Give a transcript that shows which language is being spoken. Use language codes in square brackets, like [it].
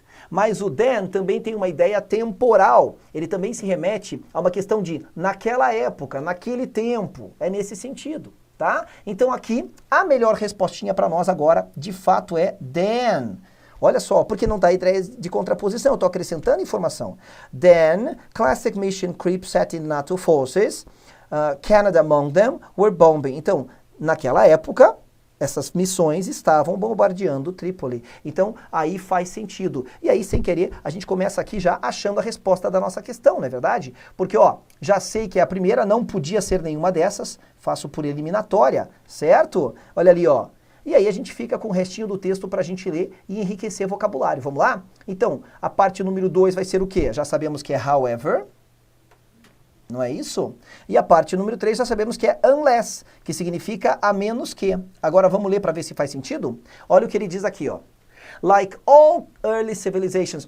[pt] Mas o then também tem uma ideia temporal. Ele também se remete a uma questão de naquela época, naquele tempo. É nesse sentido, tá? Então aqui, a melhor respostinha para nós agora, de fato, é then. Olha só, porque não dá ideia de contraposição, eu estou acrescentando informação. [en] Then, classic mission creep set in NATO forces, Canada among them, were bombing. [pt] Então, naquela época, essas missões estavam bombardeando Trípoli. Então, aí faz sentido. E aí, sem querer, a gente começa aqui já achando a resposta da nossa questão, não é verdade? Porque, ó, já sei que a primeira não podia ser nenhuma dessas, faço por eliminatória, certo? Olha ali, ó. E aí a gente fica com o restinho do texto para a gente ler e enriquecer vocabulário. Vamos lá? Então, a parte número 2 vai ser o quê? Já sabemos que é however. Não é isso? E a parte número 3 já sabemos que é unless, que significa a menos que. Agora vamos ler para ver se faz sentido? Olha o que ele diz aqui, ó. [en] Like all early civilizations.